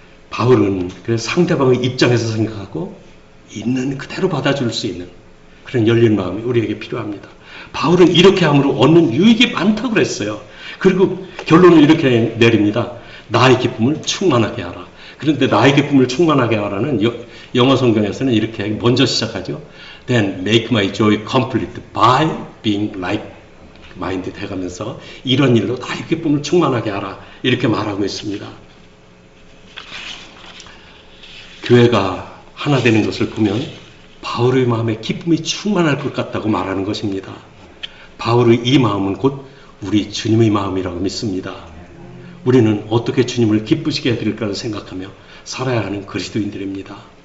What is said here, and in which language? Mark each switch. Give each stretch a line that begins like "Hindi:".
Korean: 바울은 그래서 상대방의 입장에서 생각하고 있는 그대로 받아줄 수 있는 그런 열린 마음이 우리에게 필요합니다. 바울은 이렇게 함으로 얻는 유익이 많다고 그랬어요. 그리고 결론을 이렇게 내립니다. 나의 기쁨을 충만하게 하라. 그런데 나의 기쁨을 충만하게 하라는 영어 성경에서는 이렇게 먼저 시작하죠.
English: Then make my joy complete by being like-minded
Korean: 해가면서 이런 일로 나의 기쁨을 충만하게 하라. 이렇게 말하고 있습니다. 교회가 하나 되는 것을 보면 바울의 마음에 기쁨이 충만할 것 같다고 말하는 것입니다. 바울의 이 마음은 곧 우리 주님의 마음이라고 믿습니다. 우리는 어떻게 주님을 기쁘시게 해드릴까를 생각하며 살아야 하는 그리스도인들입니다.